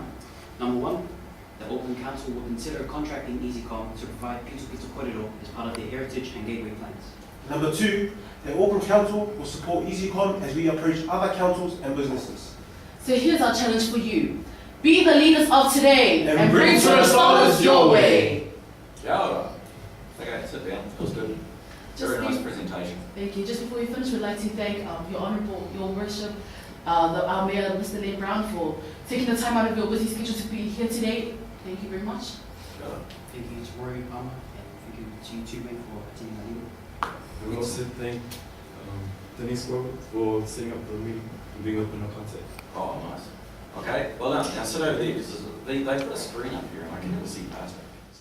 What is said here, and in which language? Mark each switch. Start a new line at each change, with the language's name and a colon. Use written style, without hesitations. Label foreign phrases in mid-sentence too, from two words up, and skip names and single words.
English: Number one, the Auckland Council will consider contracting EZYcom to provide Pito Pito Corridor as part of their heritage and gateway plans. Number 2, the Auckland Council will support EZYcom as we approach other councils and businesses. So here's our challenge for you. Be the leaders of today And bring tourist dollars your way.
Māori: Kia ora.
English: Okay, sit down. Feels good. Very nice presentation. Thank you. Just before we finish, we'd like to thank Your Honourable, Your Worship, our Mayor, Mr. Lynn Brown, for taking the time out of your busy schedule to be here today. Thank you very much.
Māori: Kia ora.
English: Thank you to Rory Palmer, and thank you to you too, Ben, for attending our meeting. We also thank Denise Robert for setting up the meeting and being open to contact. Oh, nice. Okay, well now sit over there because they've got a screen up here and I can never see past it.